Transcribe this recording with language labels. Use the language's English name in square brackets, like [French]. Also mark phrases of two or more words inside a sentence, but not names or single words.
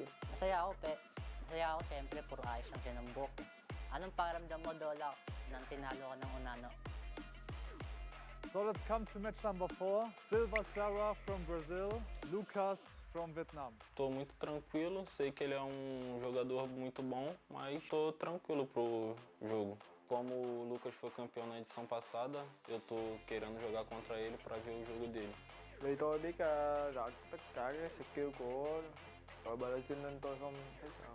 [Filipino] Masaya ako, siyempre, puro ayos lang siya ng buhok. Anong pakiramdam mo, Dola, nang tinalo ka ng Unano? [English] So let's come to match number 4. Silva Sarah from Brazil, Lucas from Vietnam. [Portuguese] Estou muito tranquilo, sei que ele é jogador muito bom, mas estou tranquilo pro jogo. Como o Lucas foi campeão na edição passada, eu estou querendo jogar contra ele para ver o jogo dele. [Vietnamese] Vì tôi biết rõ tất cả các skill của đội Brazil nên tôi không thấy sợ.